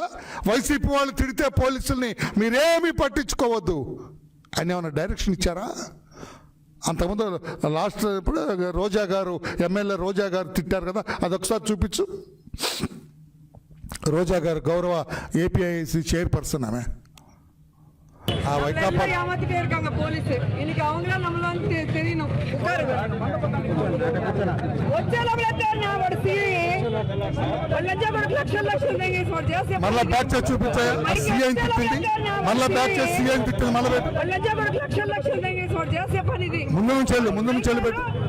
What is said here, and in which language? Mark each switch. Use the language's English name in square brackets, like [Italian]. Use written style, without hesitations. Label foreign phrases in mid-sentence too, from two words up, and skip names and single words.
[Telugu] వైసీపీ వాళ్ళు తిడితే పోలీసుల్ని మీరేమీ పట్టించుకోవద్దు అని ఏమన్నా డైరెక్షన్ ఇచ్చారా? అంతకుముందు లాస్ట్ ఇప్పుడు రోజా గారు, ఎమ్మెల్యే రోజా గారు తిట్టారు కదా, అదొకసారి చూపించు. రోజా గారు గౌరవ ఏపీఐసి చైర్పర్సన్ ఆమె. [Tamil] ஆ வைக்காப்பா ஏமாத்திட்டே இருக்காங்க போலீஸ். இன்னைக்கு அவங்கள நம்மள வந்து தெரியணும். [Telugu] మళ్ళా బ్యాక్ చేసి చూపించాయా? సీఎం తిట్టింది, మళ్ళా బ్యాక్ చేసి సీఎం తిట్టింది, మళ్ళీ పెట్టు. ముందు నుంచి వెళ్ళి పెట్టు.